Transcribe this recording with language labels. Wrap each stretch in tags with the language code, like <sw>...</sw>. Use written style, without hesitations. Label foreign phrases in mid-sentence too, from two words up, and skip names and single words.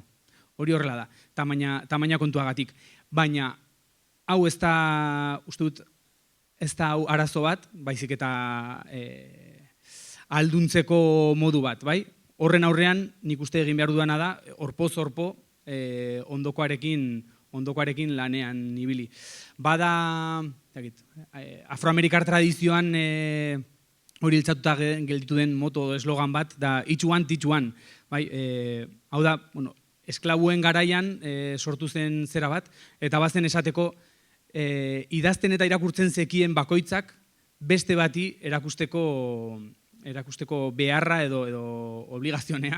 <eu>Hori horrela da, tamaina kontuagatik. Baina, hau ez da, uste dut, ez da hau arazo bat, baizik eta alduntzeko modu bat, bai? Horren aurrean, nik uste egin behar dudana da, orpoz-orpo ondokoarekin lanean ibili. Bada, afroamerikar tradizioan hori iltzatuta gelditu den moto eslogan bat, da</eu> <en>each one, teach one.</en> <eu>Hau da, esklabuen garaian sortu zen zera bat, eta bazen esateko idazten eta irakurtzen zekien bakoitzak beste bati erakusteko beharra edo obligazionea.</eu>